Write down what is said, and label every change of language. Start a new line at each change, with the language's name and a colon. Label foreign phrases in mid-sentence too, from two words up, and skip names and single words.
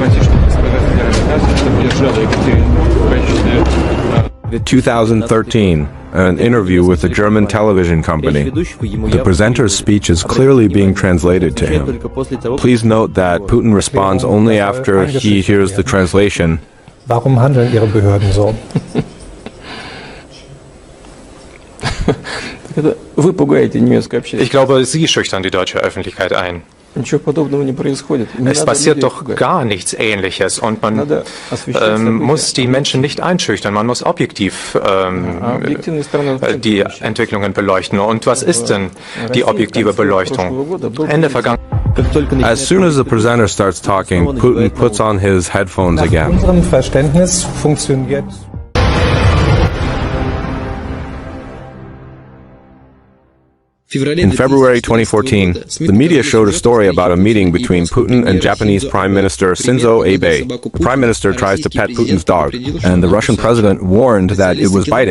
English: 2013, an interview with a German television company. The presenter's speech is clearly being translated to him. Please note that Putin responds only after he hears the translation.
German: Warum handeln Ihre Behörden so?
Russian: Вы пугаете немецкое общество.
German: Ich glaube, Sie schüchtern die deutsche Öffentlichkeit ein.
Russian: Ничего подобного не происходит.
German: Es passiert doch gar nichts Ähnliches und man muss die Menschen nicht einschüchtern, man muss objektiv die Entwicklungen beleuchten. Und was ist denn die objektive Beleuchtung? Ende vergangen.
English: As soon as the presenter starts talking, Putin puts on his headphones again.
German: Nach unserem Verständnis funktioniert
English: In February 2014, the media showed a story about a meeting between Putin and Japanese Prime Minister Shinzo Abe. The Prime Minister tries to pet Putin's dog, and the Russian president warned that it was biting.